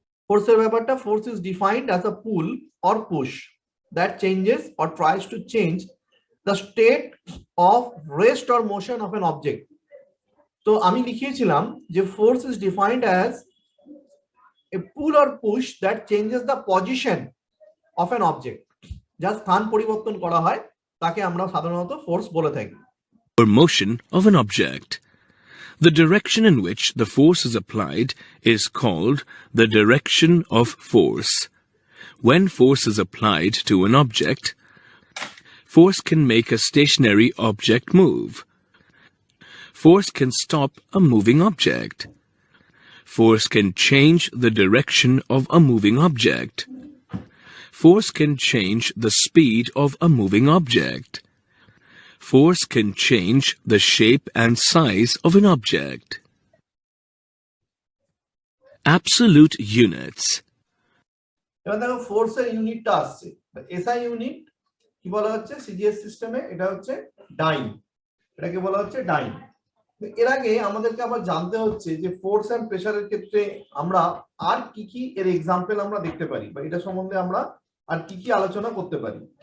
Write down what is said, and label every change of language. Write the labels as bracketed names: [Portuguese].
[Bangla] ফোর্সের ব্যাপারটা, [English] Force is defined as a pull or push that changes or tries to change the state of rest or motion of an object. [Bangla] তো আমি লিখিয়েছিলাম যে [English] Force is defined as a pull or push that changes the position of an object. [Bangla] যা স্থান পরিবর্তন করা হয় তাকে আমরা সাধারণত ফোর্স বলে থাকি। [English] Or motion of an object. The direction in which the force is applied is called the direction of force. When force is applied to an object, force can make a stationary object move. Force can stop a moving object. Force can change the direction of a moving object. Force can change the speed of a moving object. Force can change the shape and size of an object. Absolute units. [Bangla] এবার দেখো ফোর্সের ইউনিটটা আসছে, SI unit কি বলা হচ্ছে CGS সিস্টেমে, এটা হচ্ছে ডাইন, এটাকে বলা হচ্ছে ডাইন। এর আগে আমাদেরকে আবার জানতে হচ্ছে যে ফোর্স এন্ড প্রেসারের ক্ষেত্রে আমরা আর কি কি এর এক্সাম্পল আমরা দেখতে পারি, বা এটা সম্বন্ধে আমরা আর কি কি আলোচনা করতে পারি।